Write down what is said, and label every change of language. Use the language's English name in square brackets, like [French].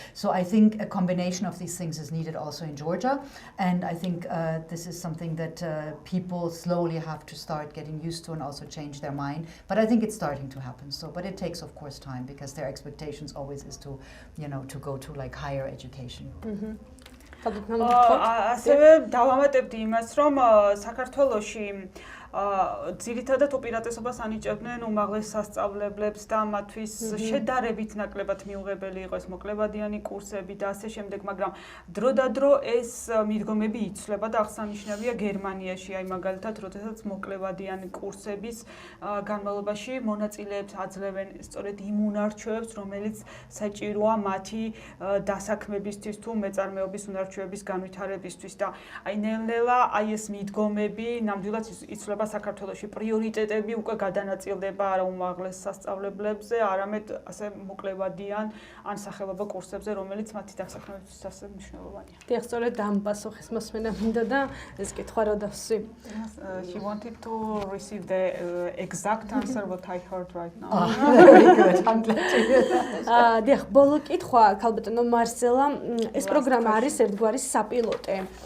[English] So I think a combination of these things is needed also in Georgia, and I think this is something that people slowly have to start getting used to and also change their mind. But I think it's starting to happen. But it takes, of course, time, because their expectations always is to, to go to like higher education. [Georgian] ასევე დავამატებდი იმას, რომ საქართველოში ძირითადად უპირატესობას ანიჭებდნენ უმაღლეს სასწავლებლებს და მათთვის შედარებით ნაკლებად მიუღებელი იყო ეს მოკლებადიანი კურსები და ასე შემდეგ, მაგრამ დროდადრო ეს მიდგომები იცვლება და აღსანიშნავია გერმანიაში, აი მაგალითად, როდესაც მოკლებადიანი კურსების განმავლობაში მონაწილეებს აძლევენ სწორედ იმ უნარჩვევებს, რომელიც საჭიროა მათი დასაქმებისთვის თუ მეწარმეობის უნარჩვევების განვითარებისთვის და აი ნელ-ნელა აი ეს მიდგომები ნამდვილად იცვლება საქართველოში, პრიორიტეტები უკვე გადანაწილდება არა უმაღლეს სასწავლებლებზე, არამედ ასე მოკლებადიან ან სახელობო კურსებზე, რომელიც მათი დასაქმებისთვის ასე მნიშვნელოვანია. დიახ, სწორედ ამ პასუხის მოსმენა მინდა და ეს კითხვა რა დავსვი. [English] She wanted to receive the exact answer what I heard right now. Very good. I'm glad to hear that. [Georgian] დიახ, ბოლო კითხვა, ქალბატონო მარსელა, ეს პროგრამა არის ერთგვარი საპილოტე.